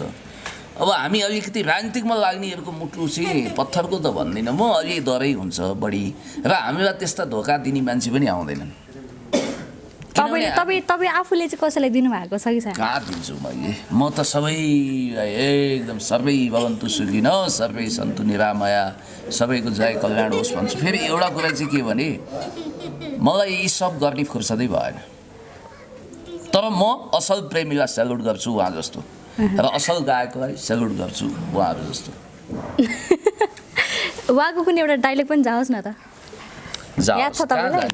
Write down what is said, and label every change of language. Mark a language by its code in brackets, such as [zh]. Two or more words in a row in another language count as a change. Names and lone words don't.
[ne] अब हामी अलिकति राजनीतिकमा लाग्नेहरूको मुटु चाहिँ पत्थरको त भन्दिनँ म, अलि डरै हुन्छ बढी, र हामीलाई त्यस्ता धोका दिने मान्छे पनि आउँदैनन्। तपाईँ आफूले चाहिँ कसैलाई दिनुभएको छ कि छैन? कहाँ दिन्छु मैले, म त सबैलाई एकदम [sa] सर्वै भवन्तु सुखिनः सर्वै सन्तु निरामया [ne] सबैको जय कल्याण होस् भन्छु। फेरि एउटा कुरा चाहिँ के भने मलाई यी सब गर्ने फुर्सदै भएन, तर म असल प्रेमीलाई सेल्युट गर्छु उहाँ जस्तो, र असल गायकलाई सेल्युट गर्छु उहाँहरू जस्तो। उहाँको कुनै एउटा डाइलग पनि जाओस् न त, याद छ तपाईँलाई?